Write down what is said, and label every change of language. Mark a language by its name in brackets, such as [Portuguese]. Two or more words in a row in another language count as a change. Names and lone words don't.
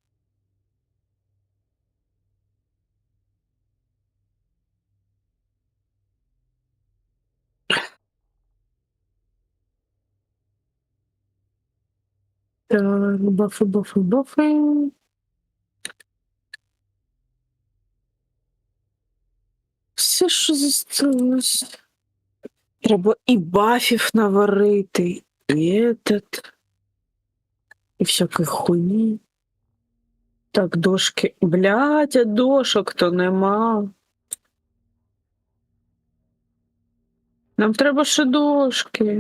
[Ukrainian] Так, бафи. Все, що зосталось. Треба і бафів наварити, [Russian] и этот, и всякой хуйни. [Ukrainian] Так, дошки. Блядь, а дошок-то нема. Нам треба ще дошки.